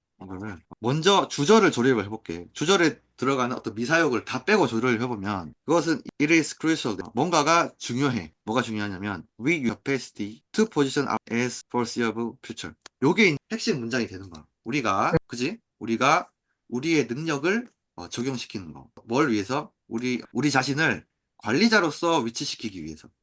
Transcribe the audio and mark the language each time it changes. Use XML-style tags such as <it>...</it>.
<ko>이거를 먼저 주절을 조립을 해볼게. 주절에 들어가는 어떤 미사역을 다 빼고 조립을 해보면 그것은</ko> <en>it is crucial.</en> <ko>뭔가가 중요해. 뭐가 중요하냐면</ko> <en>we use capacity to position us as foreseeable future.</en> <ko>요게 핵심 문장이 되는 거야. 우리가 그지? 우리가 우리의 능력을 적용시키는 거. 뭘 위해서? 우리 자신을 관리자로서 위치시키기 위해서.</ko>